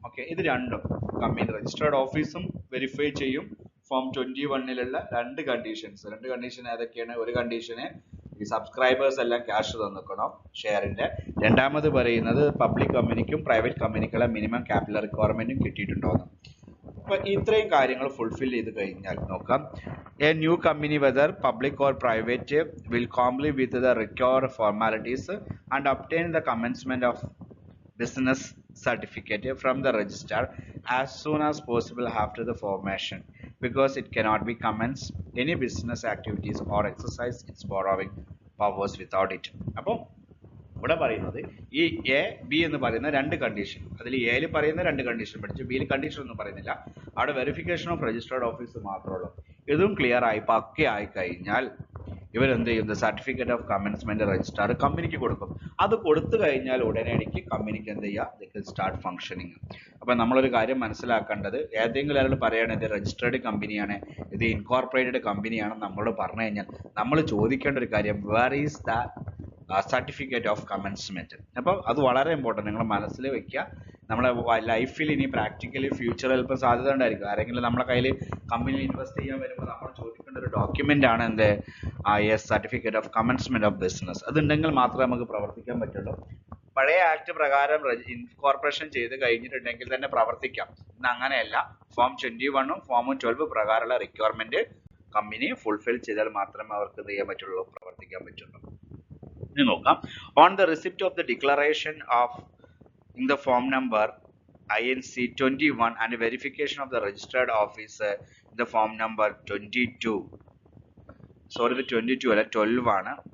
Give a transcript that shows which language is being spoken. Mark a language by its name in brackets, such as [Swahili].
[Malayalam] Okay, ഇത് രണ്ടും company രജിസ്ട്രേർഡ് ഓഫീസും വെരിഫൈ ചെയ്യും. ഫോം 21ലുള്ള രണ്ട് കണ്ടീഷൻ ഏതൊക്കെയാണ്? ഒരു കണ്ടീഷന് ഈ സബ്സ്ക്രൈബേഴ്സ് എല്ലാം ക്യാഷ് തന്നിക്കണം ഷെയറിന്റെ. രണ്ടാമത് പറയുന്നത് പബ്ലിക് കമ്പനിക്കും പ്രൈവറ്റ് കമ്പനിക്കുള്ള മിനിമം ക്യാപിറ്റൽ റിക്വയർമെന്റും കിട്ടിയിട്ടുണ്ടോന്ന്. അപ്പൊ ഇത്രയും കാര്യങ്ങൾ ഫുൾഫിൽ ചെയ്ത് കഴിഞ്ഞാൽ നോക്കാം, [English] A new company whether public or private will comply with the required formalities and obtain the commencement of business certificate from the registrar as soon as possible after the formation, because it cannot be commence any business activities or exercise its borrowing powers without it. [Malayalam] അപ്പോൾ ഇവിടെ പറയുന്നത് ഈ A B എന്ന് പറയുന്ന രണ്ട് condition, അതിൽ എയിൽ പറയുന്ന രണ്ട് കണ്ടീഷൻ പഠിച്ചു, ബിയിൽ കണ്ടീഷൻ ഒന്നും പറയുന്നില്ല. അവിടെ വെരിഫിക്കേഷൻ ഓഫ് രജിസ്ട്രേർഡ് ഓഫീസ് മാത്രമേ ഉള്ളൂ. ഇതും ക്ലിയർ ആയി പക്കയായി കഴിഞ്ഞാൽ ഇവരെന്ത് ചെയ്യും? സർട്ടിഫിക്കറ്റ് ഓഫ് കമൻസ്മെന്റ് രജിസ്ട്രാർ കമ്പനിക്ക് കൊടുക്കും. അത് കൊടുത്തു കഴിഞ്ഞാൽ ഉടനടിക്ക് കമ്പനിക്ക് എന്ത് ചെയ്യുക? [English] Start functioning. [Malayalam] അപ്പൊ നമ്മളൊരു കാര്യം മനസ്സിലാക്കേണ്ടത്, ഏതെങ്കിലും ഒരാൾ പറയുകയാണ് ഇത് രജിസ്ട്രേർഡ് കമ്പനിയാണ്, ഇത് ഇൻകോർപ്പറേറ്റഡ് കമ്പനിയാണ് നമ്മളോട് പറഞ്ഞു കഴിഞ്ഞാൽ നമ്മൾ ചോദിക്കേണ്ട ഒരു കാര്യം, [English] Where is the certificate of commencement. [Malayalam] അപ്പോൾ അത് വളരെ ഇമ്പോർട്ടൻറ്റ്, നിങ്ങൾ മനസ്സിൽ വെക്കുക. നമ്മളെ ലൈഫിൽ ഇനി പ്രാക്ടിക്കലി ഫ്യൂച്ചറിൽ ചിലപ്പോൾ സാധ്യത ഉണ്ടായിരിക്കും. ആരെങ്കിലും നമ്മളെ കയ്യിൽ കമ്പനിയിൽ ഇൻവെസ്റ്റ് ചെയ്യാൻ വരുമ്പോൾ നമ്മൾ ചോദിക്കേണ്ട ഒരു ഡോക്യുമെന്റ് ആണ് എന്ത്? Certificate of commencement of business. അതുണ്ടെങ്കിൽ മാത്രമേ നമുക്ക് പ്രവർത്തിക്കാൻ പറ്റുള്ളൂ. പഴയ ആക്ട് പ്രകാരം ഇൻകോർപ്പറേഷൻ ചെയ്ത് കഴിഞ്ഞിട്ടുണ്ടെങ്കിൽ തന്നെ പ്രവർത്തിക്കാം. ഇന്ന് അങ്ങനെയല്ല. ഫോം 21ഉം ഫോമും 12 പ്രകാരമുള്ള റിക്വയർമെന്റ് കമ്പനി ഫുൾഫിൽ ചെയ്താൽ മാത്രമേ അവർക്ക് ഇത് ചെയ്യാൻ പറ്റുള്ളൂ, പ്രവർത്തിക്കാൻ പറ്റുള്ളൂ. ഇനി നോക്കാം, [English] On the receipt of the declaration of in the form number INC 21 and verification of the registered office in the form number 22. Sorry, the [Malayalam] 22 അല്ല 12 ആണ്.